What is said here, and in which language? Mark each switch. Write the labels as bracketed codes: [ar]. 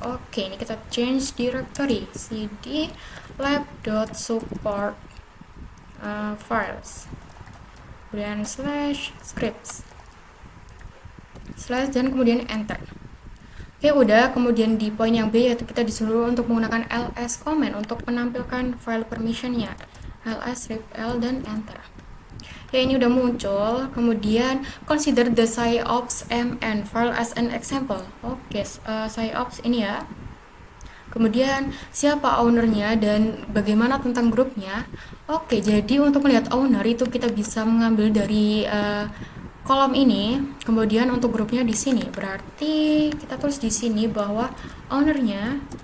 [id] Oke, ini kita change directory cd lab.support files, kemudian /scripts / dan kemudian enter. Oke, udah. Kemudian di poin yang B, yaitu kita disuruh untuk menggunakan ls command untuk menampilkan file permissionnya, ls strip l dan enter. Ya, ini udah muncul. Kemudian [en] consider the sciops mn file as an example. [id] Oke, sciops ini ya. Kemudian siapa ownernya dan bagaimana tentang grupnya. Oke, jadi untuk melihat owner itu kita bisa mengambil dari kolom ini. Kemudian untuk grupnya di sini. Berarti kita tulis di sini bahwa ownernya